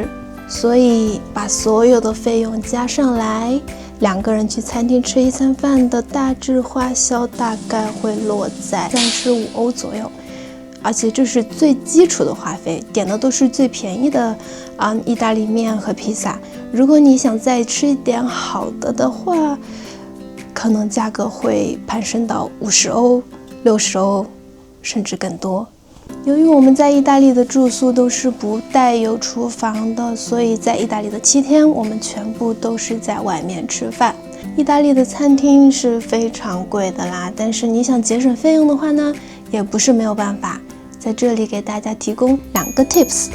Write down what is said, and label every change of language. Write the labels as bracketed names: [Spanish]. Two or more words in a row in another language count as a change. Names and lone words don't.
[Chinese] 所以把所有的費用加上來，2個人去餐廳吃一餐飯的大致花銷大概會落在35歐左右，而且這是最基礎的花費，點的都是最便宜的意大利麵和披薩。如果你想再吃一點好的話，可能價格會攀升到50歐、60歐，甚至更多。由於我們在意大利的住宿都是不帶有廚房的，所以在意大利的7天，我們全部都是在外面吃飯。意大利的餐廳是非常貴的啦，但是你想節省費用的話呢，也不是沒有辦法。在這裡給大家提供2個 tips。